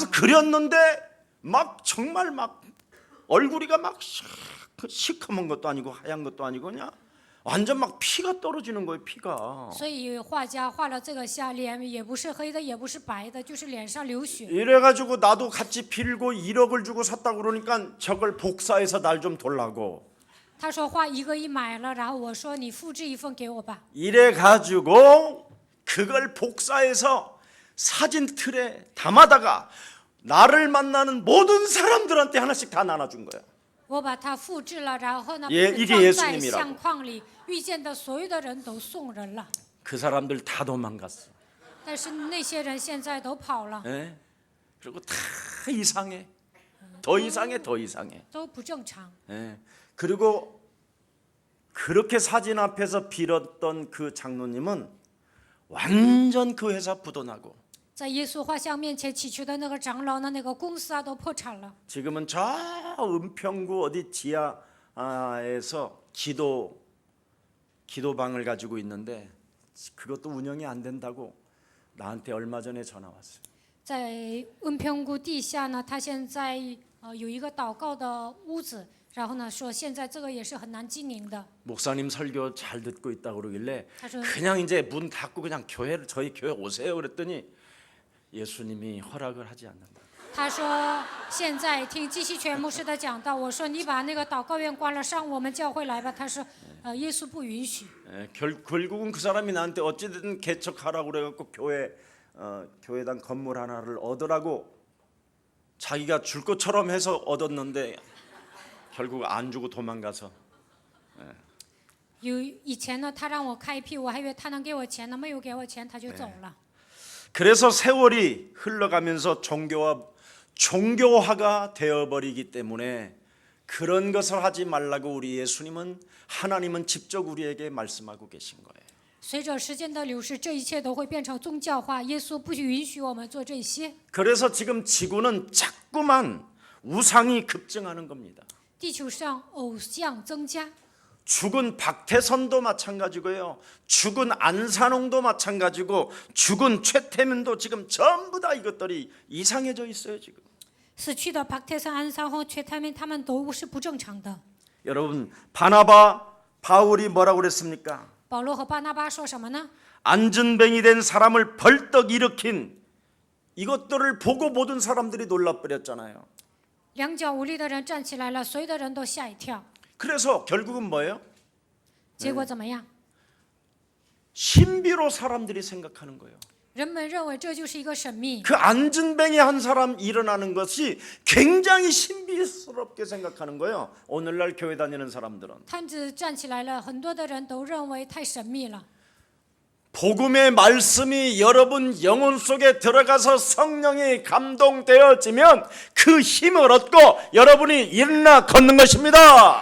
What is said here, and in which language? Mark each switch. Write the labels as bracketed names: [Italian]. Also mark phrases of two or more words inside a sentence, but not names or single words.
[Korean] 그래서 그렸는데 막 정말 막 얼굴이가 막 시커먼 것도 아니고 하얀 것도 아니고 그냥 완전 막 피가 떨어지는 거예요. 피가. [Chinese] 所以画家画了这个像，脸也不是黑的，也不是白的，就是脸上流血。 [Korean] 이래가지고 나도 같이 빌고 1억을 주고 샀다고 그러니까 저걸 복사해서 날 좀 돌라고. [Chinese] 他说画1个亿买了，然后我说你复制一份给我吧。 [Korean] 이래가지고 그걸 복사해서 사진 틀에 담아다가 나를 만나는 모든 사람들한테 하나씩 다 나눠준 거야. [Chinese] 我把它复制了，然后呢， [Korean] 예, 이게 [Chinese] 放在 [Korean] 예수님이라고 [Chinese] 相框里，遇见的所有的人都送人了， [Korean] 그 사람들 다 도망갔어. [Chinese] 但是那些人现在都跑了， [Korean] 예? 그리고 다 이상해. 더 이상해, 더 이상해. [Chinese] 都不正常。 [Korean] 예. 그리고 그렇게 사진 앞에서 빌었던 그 장로님은 완전 그 회사 부도나고 [Chinese] 在耶稣画像面前祈求的那个长老呢，那个公司啊都破产了。 [Korean] 지금은 저 은평구 어디 지하에서 기도방을 가지고 있는데 그것도 운영이 안 된다고 나한테 얼마 전에 전화 왔어요. [Chinese] 在恩平谷地下呢，他现在有一个祷告的屋子，然后呢说现在这个也是很难经营的。 [Korean] 목사님 설교 잘 듣고 있다 그러길래 사실- 그냥 이제 문 닫고 그냥 저희 교회 오세요 그랬더니 예수님이 허락을 하지 않는다. [Chinese] 他说现在听季希全牧师的讲道，我说你把那个祷告院关了，上我们教会来吧。他说耶稣不允许。 [Korean] 결국은 그 사람이 나한테 어찌든 개척하라고 그래갖고 교회당 건물 하나를 얻으라고 자기가 줄 것처럼 해서 얻었는데 결국 안 주고 도망가서 [Chinese] 以前呢，他让我开辟，我还以为他能给我钱呢，没有给我钱，他就走了。 [Korean] 그래서 세월이 흘러가면서 종교화가 되어버리기 때문에 그런 것을 하지 말라고 우리 예수님은 하나님은 직접 우리에게 말씀하고 계신 거예요. [Chinese] 随着时间的流逝，这一切都会变成宗教化。耶稣不允许我们做这些。 [Korean] 그래서 지금 지구는 자꾸만 우상이 급증하는 겁니다. [Chinese] 地球上偶像增加， [Korean] 죽은 박태선도 마찬가지고요. 죽은 안산홍도 마찬가지고 죽은 최태민도 지금 전부 다 이것들이 이상해져 있어요 지금. [Chinese] 死去的帕特森、安三红、缺他们都是不正常的。 [Korean] 여러분 바나바 바울이 뭐라고 그랬습니까? [Chinese] 保罗和巴拿巴说什么呢？ [Korean] 안전뱅이 된 사람을 벌떡 일으킨 이것들을 보고 모든 사람들이 놀라버렸잖아요. [Chinese] 两脚无力的人站起来了，所有的人都吓一跳。 [Korean] 그래서 결국은 뭐예요? [Chinese] 结果怎么样？ [Korean] 신비로 사람들이 생각하는 거예요. [Chinese] 人们认为这就是一个神秘。 [Korean] 그 안진뱅이 한 사람 일어나는 것이 굉장히 신비스럽게 생각하는 거예요. 오늘날 교회 다니는 사람들은. [Chinese] 摊子站起来了，很多的人都认为太神秘了。 [Korean] 복음의 말씀이 여러분 영혼 속에 들어가서 성령이 감동되어지면 그 힘을 얻고 여러분이 일어나 걷는 것입니다.